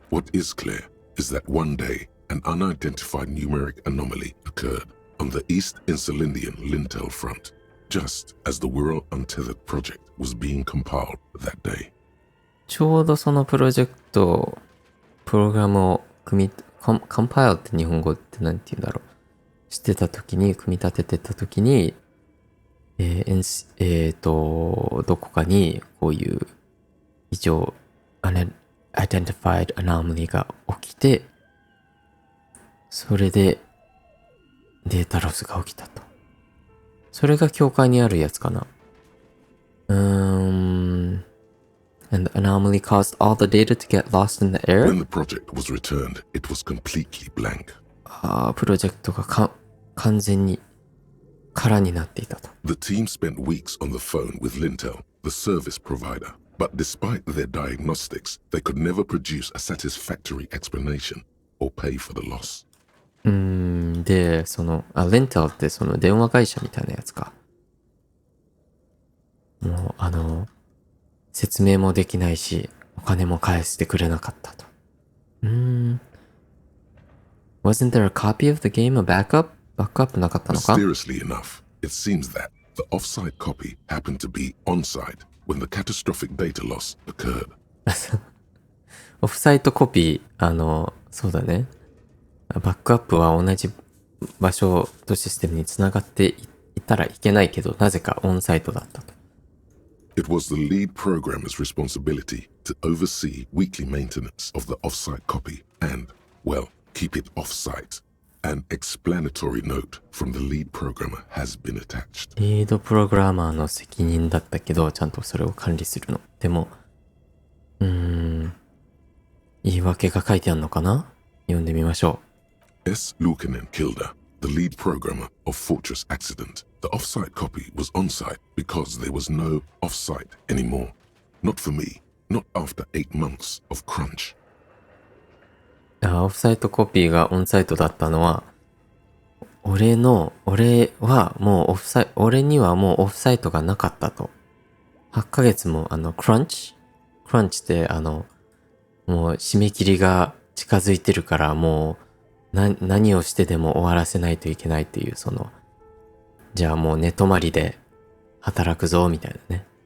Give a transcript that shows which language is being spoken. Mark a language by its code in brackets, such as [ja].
[en] What is clear is that one day an unidentified numeric anomaly occurred on the East Insulindian Lintel front, just as the Wirral Untethered project was being compiled that day. [ja] ちょうどそのプログラムをコンパイルって日本語ってなんて言うんだろう。してた時に、組み立ててた時に、どこかにこういう異常、 [en] unidentified anomaly [ja] が起きて、それでデータロスが起きたと。それが境界にあるやつかな。 [en] And the anomaly caused all the data to get lost in the air? When the project was returned, it was completely blank. [ja] プロジェクトが完全に空になっていたと。 [en] The team spent weeks on the phone with Lintel, the service provider. But despite their diagnostics, they could never produce a satisfactory explanation or pay for the loss. [ja] で、Lintel ってその電話会社みたいなやつか。もう説明もできないし、お金も返してくれなかったと。 [en] Wasn't there a copy of the game, a backup? [ja] バックアップなかったのか？ [en] Mysteriously enough, it seems that the offsite copy happened to be onsite when the catastrophic data loss occurred. [ja] オフサイトコピー、そうだね。バックアップは同じ場所とシステムにつながっていたらいけないけど、なぜかオンサイトだったと。 [en] It was the lead programmer's responsibility to oversee weekly maintenance of the off-site copy and, well, keep it off-site. An explanatory note from the lead programmer has been attached. [ja] リードプログラマーの責任だったけど、ちゃんとそれを管理するの。でも、言い訳が書いてあるのかな？読んでみましょ [en] う。S. Lukanen Kilda, the lead programmer of Fortress Accident. The off-site copy was on-site because there was no off-site anymore. Not for me, not after 8 months of crunch. [ja] オフサイトコピーがオンサイトだったのは、俺はもう俺にはもうオフサイトがなかったと。 8ヶ月もクランチってもう締め切りが近づいてるからもう何をしてでも終わらせないといけないっていうじゃあもう寝泊まりで働くぞみたいなね。